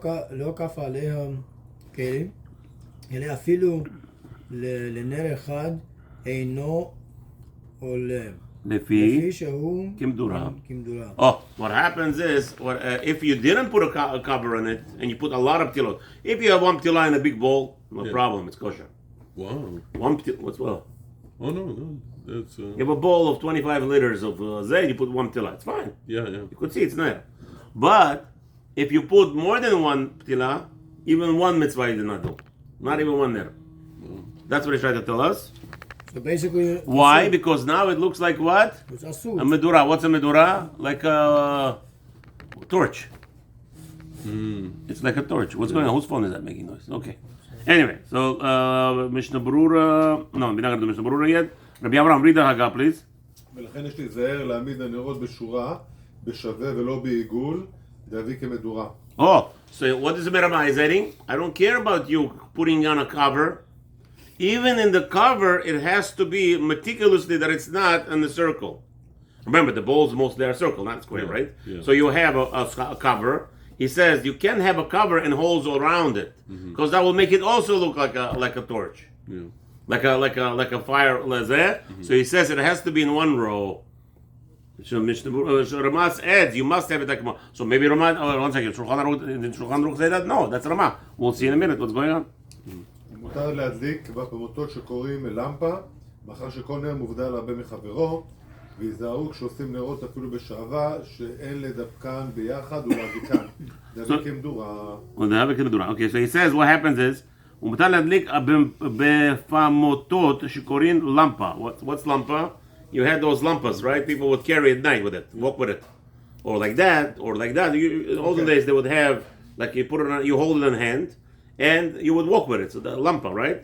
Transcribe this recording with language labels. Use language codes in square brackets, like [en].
[he] לא כפה עליה כלי, אלא אפילו לנר אחד אינו עולה. לפי שהוא כמדורה. [en] Oh, what happens is, if you didn't put a cover on it, and you put a lot of ptilot, if you have 1 ptila in a big bowl, no problem, it's kosher. Wow. 1 ptila, what's well? Oh, no. That's, You have a bowl of 25 liters of zayt, you put 1 ptila, it's fine. Yeah. You could see it's there. But, if you put more than 1 ptila, even 1 mitzvah you did not do. Not even 1 there. That's what he's trying to tell us. So basically... Why? Because now it looks like what? It's a medura. What's a medura? Like a torch. It's like a torch. What's going on? Whose phone is that making noise? Okay. Anyway, so Mishnah Berurah... No, we're not going to do Mishnah Berurah yet. Rabbi Abraham, read the Haggah, please. [he] ולכן יש להיזהר להעמיד הנרות בשורה, בשווה ולא בעיגול, להביא כמדורה. [en] Oh, so what is the Merama is adding? I don't care about you putting on a cover. Even in the cover, it has to be meticulously that it's not in the circle. Remember, the bowls mostly are circle, not square, right? Yeah. So you have a cover. He says you can have a cover and holes around it, because that will make it also look like a torch, like a fire laser. So he says it has to be in one row. So Ramaz adds, you must have it like so. Maybe Ramaz. Oh, 1 second. Did Shulchan Aruch say that? No, that's Ramah. We'll see in a minute what's going on. [he] מותר להדליק בפמוטות שקוראים למפה, מאחר שכל נר מובדל הרבה מחברו, ויזהרו כשעושים נרות אפילו בשעווה, שאין לדבקן ביחד ולהדליקן. להדליק כמדורה. [en] Okay, so he says what happens is, [he] ומותר להדליק בפמוטות שקוראים למפה. [en] What's lampa? You had those lampas, right? People would carry at night with it, walk with it. Or like that. In olden days they would have, like you put it on, you hold it in hand, and you would walk with it. So the lampa, right?